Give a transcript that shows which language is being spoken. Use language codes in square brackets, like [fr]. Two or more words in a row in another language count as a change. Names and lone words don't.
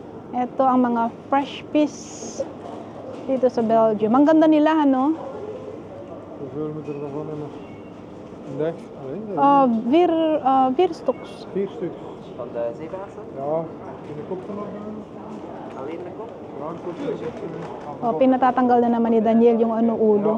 [tl] Ito ang mga [en] fresh fish [tl] dito sa Belgium. Ang ganda nila, ano? [nl] Hoeveel moet er daarvan in een dag? Vier stuks. 4 stuks. Van de zeebaarsen? Ja, in de kop nog. Alleen de kop? Ja, een kop. [tl] O, pinatatanggal na naman ni Daniel yung ano, ulo.